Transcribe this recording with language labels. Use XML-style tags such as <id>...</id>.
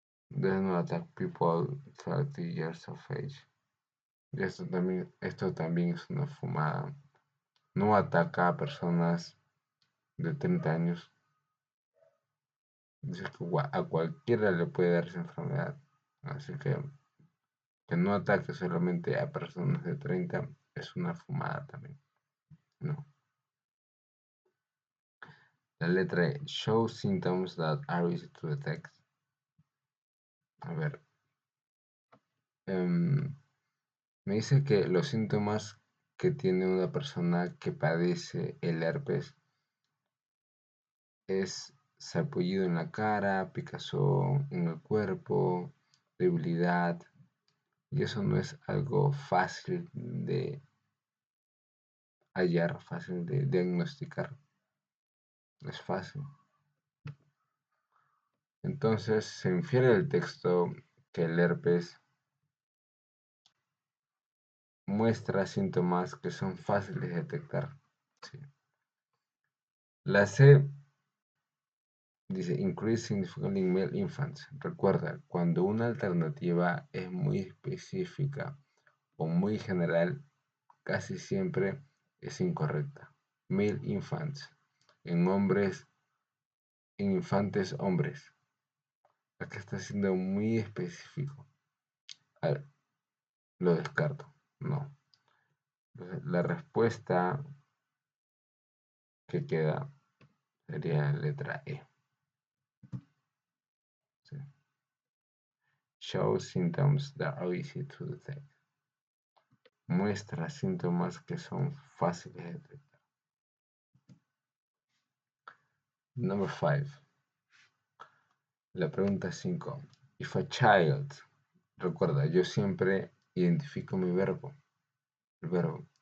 <en>Does not attack people 30 years of age.</en> <es>Y esto también es una fumada. No ataca a personas de 30 años. Dice que a cualquiera le puede dar esa enfermedad. Así que no ataque solamente a personas de 30 es una fumada también. No. La letra E.</es> <en>Show symptoms that are easy to detect.</en> <es>A ver. Me dice que los síntomas que tiene una persona que padece el herpes es sarpullido en la cara, picazón en el cuerpo, debilidad, y eso no es algo fácil de hallar, fácil de diagnosticar, no es fácil. Entonces se infiere del texto que el herpes muestra síntomas que son fáciles de detectar. Sí. La C dice</es> <en>increase significantly in male infants.</en> <es>Recuerda, cuando una alternativa es muy específica o muy general, casi siempre es incorrecta.</es> <en>Male infants,</en> <es>en hombres, en infantes hombres. Acá está siendo muy específico. Lo descarto. No. Entonces, la respuesta que queda sería la letra E. Sí.</es> <en>Show symptoms that are easy to detect.</en> <es>Muestra síntomas que son fáciles de detectar.</es> <en>Number 5.</en> <es>La pregunta 5.</es> <en>If a child.</en> <es>Recuerda, yo siempre identifico mi verbo. El verbo.</es>